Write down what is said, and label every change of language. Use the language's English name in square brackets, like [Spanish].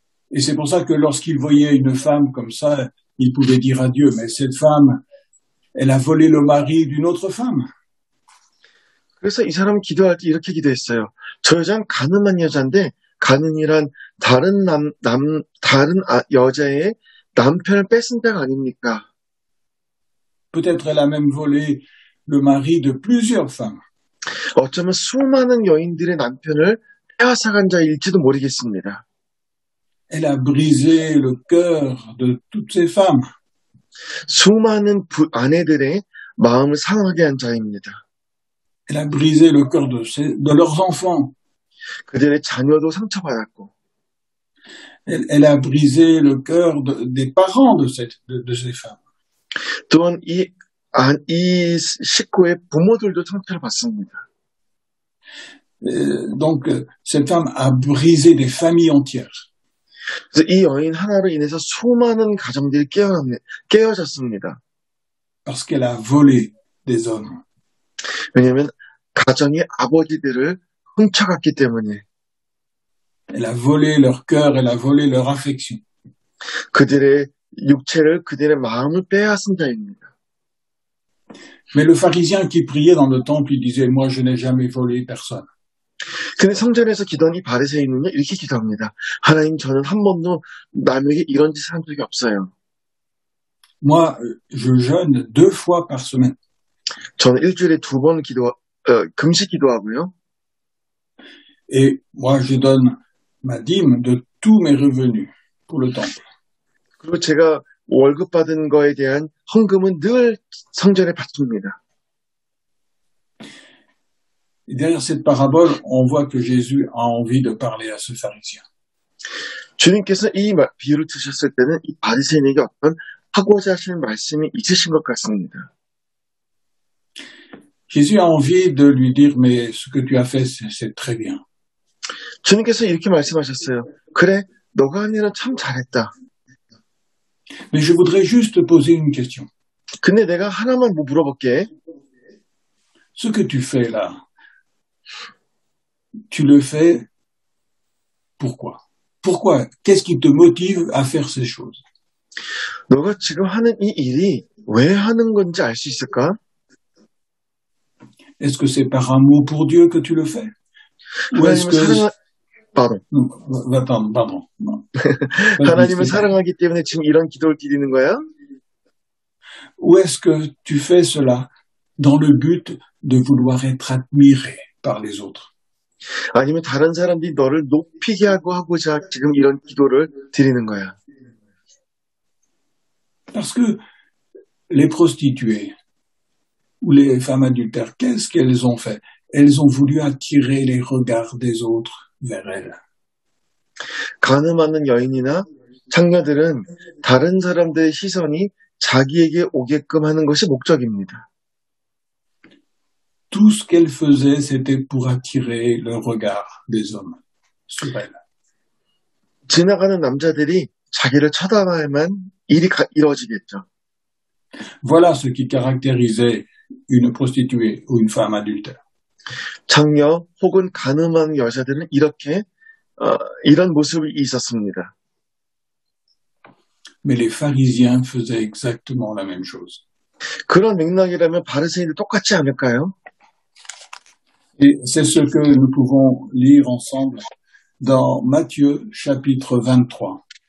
[French] Et c'est pour ça que lorsqu'il voyait une femme comme ça, il pouvait dire à Dieu, mais cette femme, elle a volé le mari d'une autre femme. [Korean] 그래서 이 사람은 기도할 때 이렇게 기도했어요. 저 여자는 가늠한 여자인데 가늠이란 다른 여자의 남편을 뺏은 자가 아닙니까? [French] Peut-être elle a même volé le mari de plusieurs femmes. [Korean] 어쩌면 수많은 여인들의 남편을 빼앗아간 자일지도 모르겠습니다. [French] Elle a brisé le cœur de toutes ces femmes. [Korean] 수많은 아내들의 마음을 상하게 한 자입니다. [French] Elle a brisé le cœur de leurs enfants. [Korean] 그들의 자녀도 상처받았고. [French] Elle a brisé le cœur des parents de ces femmes. [Korean] 또한 이 식구의 부모들도 상처를 받습니다. [French] Donc, cette femme a brisé des familles entières. [Korean] 그래서 이 여인 하나로 인해서 수많은 가정들이 깨어졌습니다. [French] Parce qu'elle a volé des hommes. [Korean] 왜냐하면 가정의 아버지들을 훔쳐갔기 때문에. [French] Elle a volé leur cœur, elle a volé leur affection. [Korean] 그들의 육체를, 그들의 마음을 빼앗은 자입니다. [French] Mais le pharisien qui priait dans le temple, il disait, moi je n'ai jamais volé personne. [Korean] 근데 성전에서 기도한 이 바리새인은요 이렇게 기도합니다. 하나님 저는 한 번도 남에게 이런 짓을 한 적이 없어요. [French] Moi, je jeûne 2 fois par semaine. [Korean] 저는 일주일에 2번 금식 기도하고요. [French] Et moi, je donne ma dîme de tous mes revenus pour le temple. [Korean] 그리고 제가 월급 받은 거에 대한 헌금은 늘 성전에 바칩니다. [French] Et derrière cette parabole, on voit que Jésus a envie de parler à ce pharisien. [Korean] 주님께서 이 비유를 드셨을 때는 이 바리새인에게 어떤 하고자 하시는 말씀이 있으신 것 같습니다. [French] Jésus a envie de lui dire, mais ce que tu as fait, c'est très bien. [Korean] 주님께서 이렇게 말씀하셨어요. 그래, 너가 한 일은 참 잘했다. [French] Mais je voudrais juste te poser une question. [Korean] 근데 내가 하나만 물어볼게. [French] Ce que tu fais là, tu le fais pourquoi? Pourquoi? Qu'est-ce qui te motive à faire ces choses? [Korean] 너가 지금 하는 이 일이 왜 하는 건지 알 수 있을까? [French] Est-ce que c'est par amour pour Dieu que tu le fais? Ou est-ce que... Pardon. Pardon. [Korean] 하나님을 사랑하기 때문에 지금 이런 기도를 드리는 거야? [French] Ou est-ce que tu fais cela dans le but de vouloir être admiré par les autres? [Korean] 아니면 다른 사람들이 너를 높이게 하고자 지금 이런 기도를 드리는 거야? [French] Parce que les prostituées ou les femmes adultères, qu'est-ce qu'elles ont fait? Elles ont voulu attirer les regards des autres vers elles. [Korean] 간음하는 여인이나 창녀들은 다른 사람들의 시선이 자기에게 오게끔 하는 것이 목적입니다. [French] Tout ce qu'elles faisaient, c'était pour attirer le regard des hommes sur elles. [Korean] 지나가는 남자들이 자기를 쳐다봐야만 일이 이루어지겠죠. [French] Voilà ce qui caractérisait une prostituée ou une femme adultère. [Korean] 장녀 혹은 간음한 여자들은 이런 모습이 있었습니다. [French] Mais les pharisiens faisaient exactement la même chose. [Korean] 그런 맥락이라면 바리새인도 똑같지 않을까요? [French] Et c'est ce que nous pouvons lire ensemble dans Matthieu chapitre 23.